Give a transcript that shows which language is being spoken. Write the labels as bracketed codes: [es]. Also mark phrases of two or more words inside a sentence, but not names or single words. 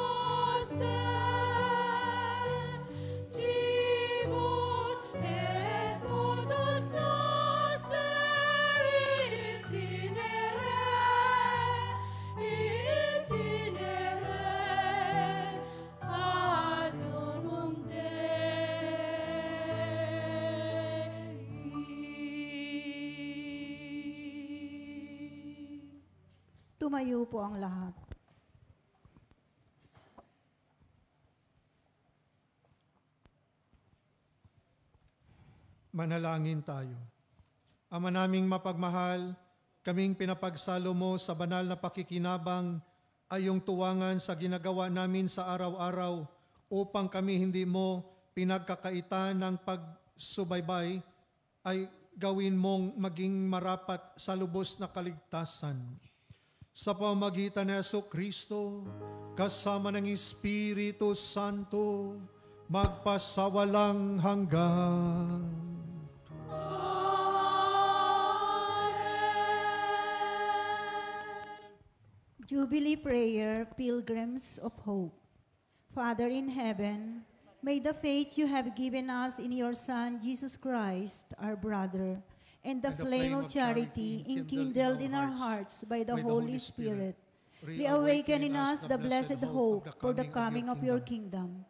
[la] noster, tribus et motus noster, itinere ad unum Dei. [tl] Tumayo po ang lahat. Manalangin tayo. Ama naming mapagmahal, kaming pinapagsalo mo sa banal na pakikinabang ay yung tuwangan sa ginagawa namin sa araw-araw upang kami hindi mo pinagkakaitan ng pagsubaybay ay gawin mong maging marapat sa lubos na kaligtasan. Sa pamagitan ni Jesucristo, kasama ng Espiritu Santo, magpasawalang hanggan. [en] Jubilee Prayer, Pilgrims of Hope. Father in heaven, may the faith you have given us in your Son, Jesus Christ, our brother, and the flame of charity enkindled in our hearts by the Holy Spirit, reawaken in us the blessed hope for the coming of your kingdom.